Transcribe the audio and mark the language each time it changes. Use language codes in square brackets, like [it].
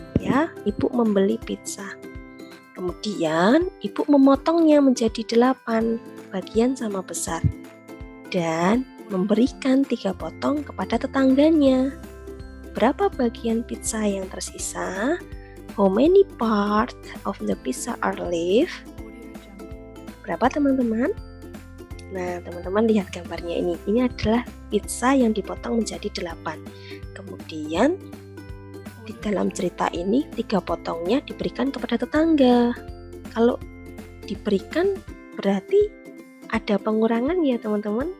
[id] Ya, ibu membeli pizza. Kemudian, ibu memotongnya menjadi 8 bagian sama besar. Dan memberikan 3 potong kepada tetangganya. Berapa bagian pizza yang tersisa? [en] How many parts of the pizza are left? [id] Berapa teman-teman? Nah, teman-teman lihat gambarnya ini. Ini adalah pizza yang dipotong menjadi 8. Kemudian di dalam cerita ini 3 potongnya diberikan kepada tetangga. Kalau diberikan berarti ada pengurangan ya teman-teman.